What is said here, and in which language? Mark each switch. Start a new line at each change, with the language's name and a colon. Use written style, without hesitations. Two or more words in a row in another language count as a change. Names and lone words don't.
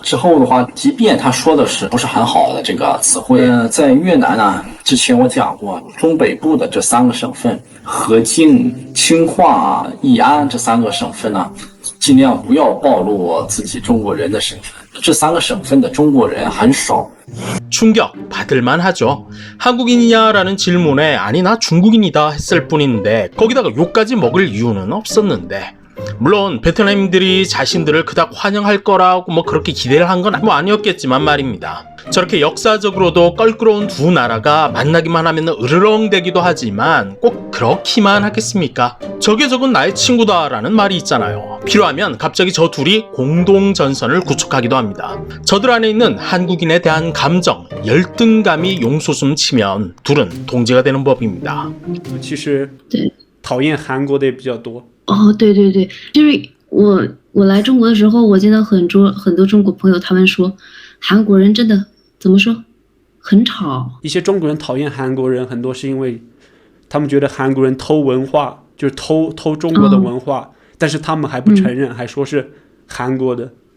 Chinese: 之后的话，即便他说的是不是很好的这个词汇，在越南呢，之前我讲过，中北部的这3个省份，河静、清化、义安这3个省份呢，尽量不要暴露自己中国人的身份。这3个省份的中国人很少。
Korean: 충격 받을만 하죠. 한국인이냐라는 질문에 아니 나 중국인이다 했을 뿐인데 거기다가 욕까지 먹을 이유는 없었는데 물론 베트남인들이 자신들을 그닥 환영할 거라고 그렇게 기대를 한 건 아니었겠지만 말입니다. 저렇게 역사적으로도 껄끄러운 두 나라가 만나기만 하면 으르렁대기도 하지만 꼭 그렇기만 하겠습니까? 적에 적은 나의 친구다라는 말이 있잖아요. 필요하면 갑자기 저 둘이 공동전선을 구축하기도 합니다. 저들 안에 있는 한국인에 대한 감정, 열등감이 용솟음 치면 둘은 동지가 되는 법입니다.
Chinese: 其实讨厌韩国的也比较多。哦，对对对，就是我来中国的时候，我见到很多中国朋友，他们说韩国人真的怎么说，很吵。一些中国人讨厌韩国人，很多是因为他们觉得韩国人偷文化，就是偷中国的文化，但是他们还不承认，还说是韩国的。